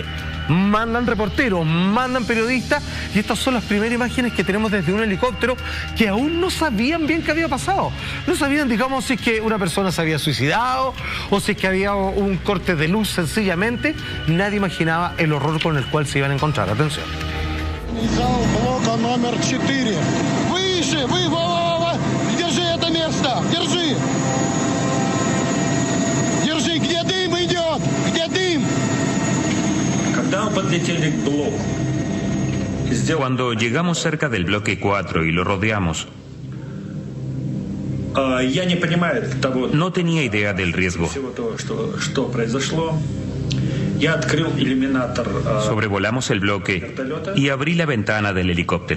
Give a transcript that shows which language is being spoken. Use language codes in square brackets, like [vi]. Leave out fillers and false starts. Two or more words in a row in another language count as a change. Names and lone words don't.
[es] Mandan reporteros, mandan periodistas, y estas son las primeras imágenes que tenemos desde un helicóptero que aún no sabían bien qué había pasado. No sabían, digamos, si es que una persona se había suicidado o si es que había un corte de luz sencillamente. Nadie imaginaba el horror con el cual se iban a encontrar. Atención. [ru] Блока номер 4. Выше, держи это место, держи. Держи, где дым идет, где дым. [es] Cuando llegamos cerca del bloque 4 y lo rodeamos, no tenía idea del riesgo. Sobrevolamos el bloque y abrí la ventana del helicóptero.